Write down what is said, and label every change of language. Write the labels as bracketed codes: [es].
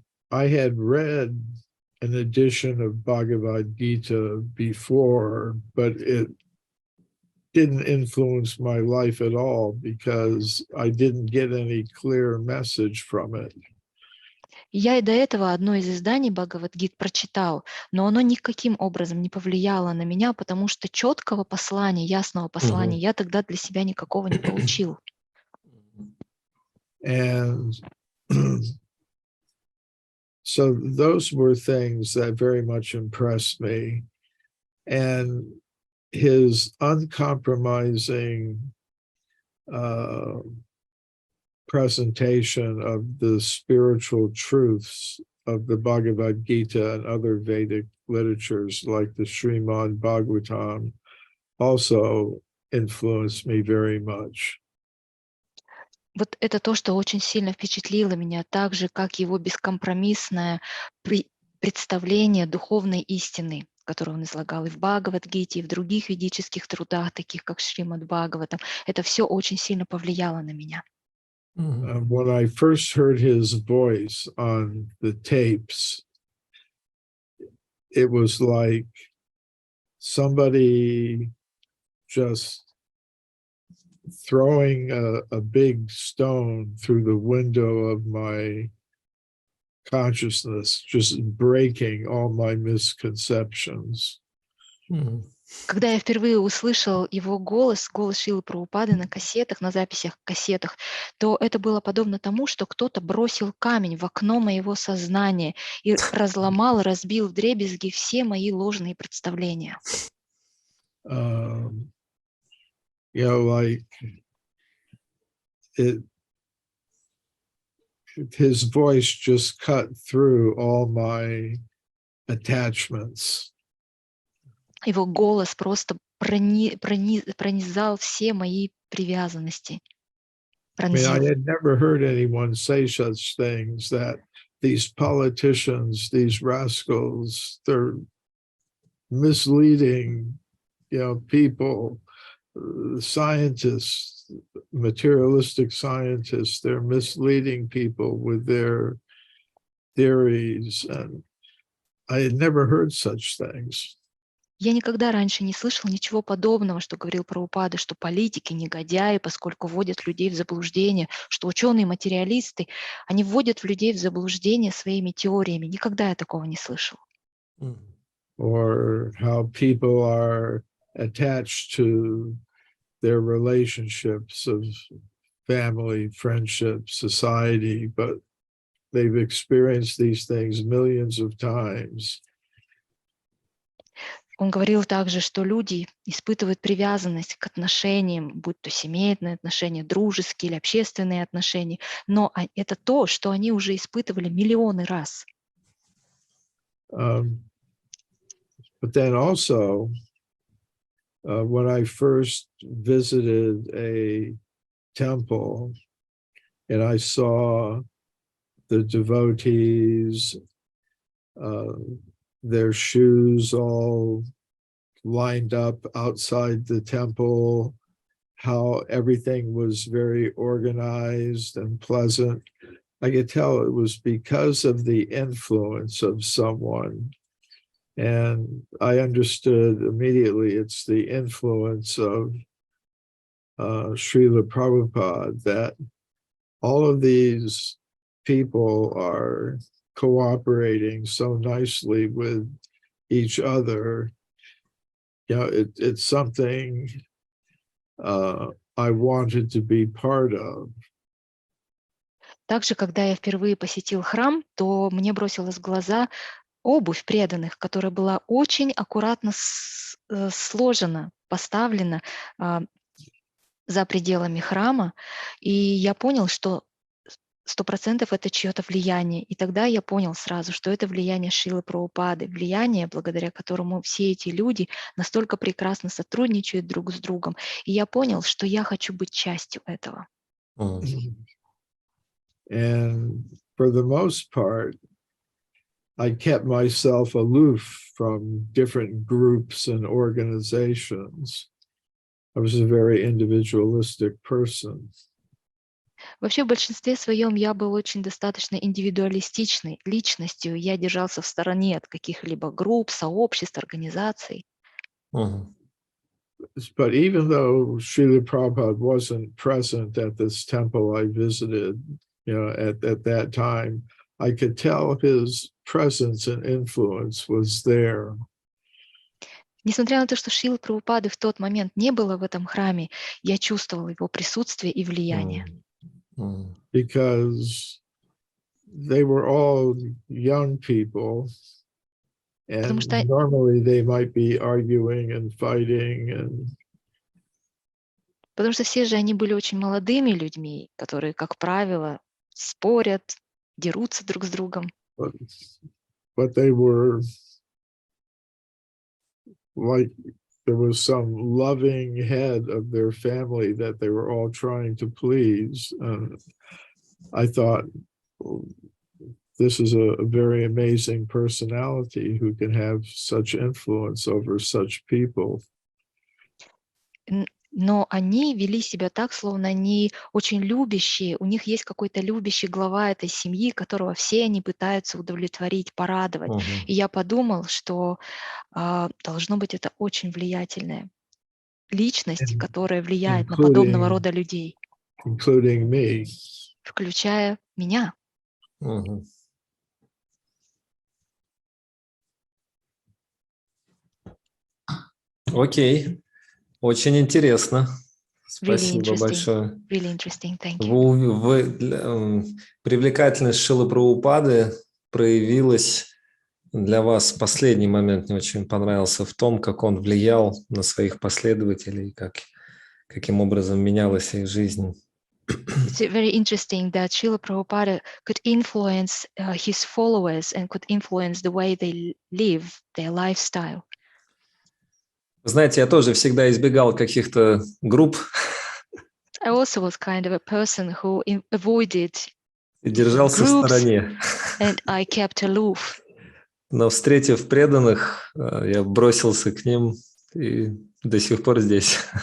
[en] I had read an edition of Bhagavad Gita before, but it didn't influence my life at all because I didn't get any clear message from it. [ru] Я и до этого одно из изданий Бхагавад-гит прочитал, но оно никаким образом не повлияло на меня, потому что четкого послания, ясного послания я тогда для себя никакого не получил. [en] And so those were things that very much impressed me. And his uncompromising presentation of the spiritual truths of the Bhagavad Gita and other Vedic literatures like the Srimad Bhagavatam also influenced me very much. [ru] Вот это то, что очень сильно впечатлило меня, так же, как его бескомпромиссное представление духовной истины, которую он излагал и в Бхагавад-гите, и в других ведических трудах, таких как Шримад Бхагаватам. Это все очень сильно повлияло на меня. [en] When I first heard his voice on the tapes, it was like somebody just throwing a big stone through the window of my consciousness, just breaking all my misconceptions. [ru] Когда я впервые услышал его голос, голос Шрилы Прабхупады на кассетах, на записях кассетах, то это было подобно тому, что кто-то бросил камень в окно моего сознания и разломал, разбил вдребезги все мои ложные представления. [en] You know, like his voice just cut through all my attachments. [ru] Его голос просто пронизал все мои привязанности. [en] I mean, I had never heard anyone say such things, that these politicians, these rascals, they're misleading, you know, people, scientists, materialistic scientists, they're misleading people with their theories. And I had never heard such things. [ru] Я никогда раньше не слышал ничего подобного, что говорил Прабхупада, что политики негодяи, поскольку вводят людей в заблуждение, что ученые-материалисты, они вводят людей в заблуждение своими теориями. Никогда я такого не слышал. [en] Or how people are attached to their relationships of family, friendship, society, but they've experienced these things millions of times. [ru] Он говорил также, что люди испытывают привязанность к отношениям, будь то семейные отношения, дружеские или общественные отношения, но это то, что они уже испытывали миллионы раз. [en] But then also, when I first visited a temple and I saw the devotees, their shoes all lined up outside the temple, how everything was very organized and pleasant, I could tell it was because of the influence of someone. And I understood immediately it's the influence of Srila Prabhupada, that all of these people are cooperating so nicely with each other. You know, it's something I wanted to be part of. [ru] Также, когда я впервые посетил храм, то мне бросилась в глаза обувь преданных, которая была очень аккуратно сложена, поставлена за пределами храма. И я понял, что 100% это чье-то влияние. И тогда я понял сразу, что это влияние Шрилы Прабхупады, влияние, благодаря которому все эти люди настолько прекрасно сотрудничают друг с другом. И я понял, что я хочу быть частью этого. [en] And for the most part, I kept myself aloof from different groups and organizations. I was a very individualistic person. [ru] Вообще, в большинстве своем я был очень достаточно индивидуалистичной личностью. Я держался в стороне от каких-либо групп, сообществ, организаций. [en] But even though Šrila Prabhupada wasn't present at this temple I visited, at that time, I could tell his presence and influence was there. [ru] Несмотря на то, что Шрилы Прабхупады в тот момент не было в этом храме, я чувствовал его присутствие и влияние. [en] Because they were all young people, and normally they might be arguing and fighting. [ru] Потому что все же они были очень молодыми людьми, которые, как правило, спорят, дерутся друг с другом. [en] But they were like, there was some loving head of their family that they were all trying to please. I thought, this is a very amazing personality who can have such influence over such people. [ru] Но они вели себя так, словно они очень любящие, у них есть какой-то любящий глава этой семьи, которого все они пытаются удовлетворить, порадовать. И я подумал, что должно быть это очень влиятельная личность, которая влияет на подобного рода людей. [en] Including me. [ru] Включая меня. Окей. Очень интересно. [en] Really [ru] Спасибо большое. [en] Really interesting. Thank you. [ru] Привлекательность Шрилы Прабхупады проявилась для вас. Последний момент мне очень понравился в том, как он влиял на своих последователей, каким образом менялась их жизнь. [en] It's very interesting that Шрила Прабхупада could influence his followers and could influence the way they live, their lifestyle. [ru] Знаете, я тоже всегда избегал каких-то групп. [en] I also was kind of a person who avoided [ru] и держался в стороне. [en] And I kept aloof. [ru] Но встретив преданных, я бросился к ним и до сих пор здесь.